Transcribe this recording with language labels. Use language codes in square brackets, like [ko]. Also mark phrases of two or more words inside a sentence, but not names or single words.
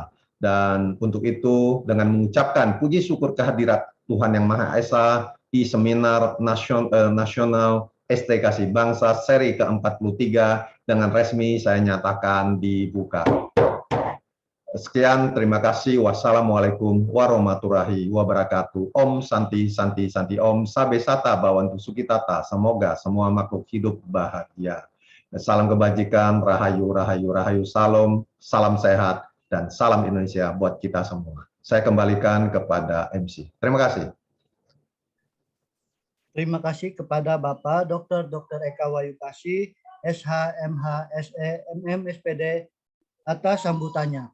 [id] Dan untuk itu, dengan mengucapkan puji syukur kehadirat Tuhan Yang Maha Esa, e-seminar nasional STKC Bangsa seri ke-43 dengan resmi saya nyatakan dibuka. Sekian, terima kasih. [ar] والسلام عليكم ورحمة الله وبركاته. [sa] ॐ शान्ति शान्ति शान्ति ॐ सर्वे सत्ता भवन्तु सुखिता. [id] Semoga semua makhluk hidup bahagia. Salam kebajikan, rahayu, rahayu, rahayu, salam, salam sehat, dan salam Indonesia buat kita semua. Saya kembalikan kepada MC. Terima kasih. Terima kasih kepada Bapak Dr. Eka Wahyu Kasih, SH, MH, SE, MM, SPD atas sambutannya.